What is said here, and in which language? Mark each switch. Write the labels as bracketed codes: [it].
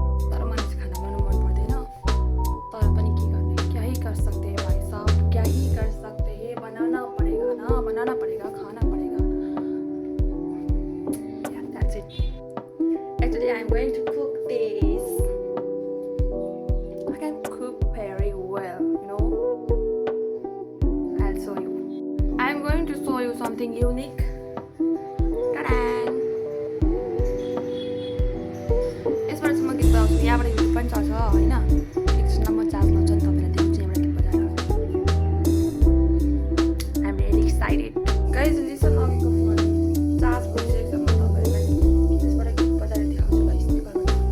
[ne] तर मलाई चाहिँ खाना बनाउनु मन पर्दैन. तर पनि के गर्ने, [hi] क्या ही कर सकते हैं भाई साहब, क्या ही कर सकते हैं. बनाना पड़ेगा ना, बनाना पड़ेगा, खाना पड़ेगा. [en] Yeah, that's it. Actually, I'm going to cook this. I can cook very well, you know. I'll show you. I'm going to show you something unique. Ta-da! [ne] यसबाट चाहिँ म गीत बजाउँछु. यहाँबाट गीत पनि चल्छ होइन. एकछिनमा म चार्ज लाउँछु अनि तपाईँलाई देखाउँछु यहाँबाट गीत बजाएर. [en] I'm really excited. Guys, listen [ne] अघिको फोन चार्ज भइसकेको छ. म तपाईँलाई त्यसबाट गीत बजाएर देखाउँछु ल स्पिकरबाट.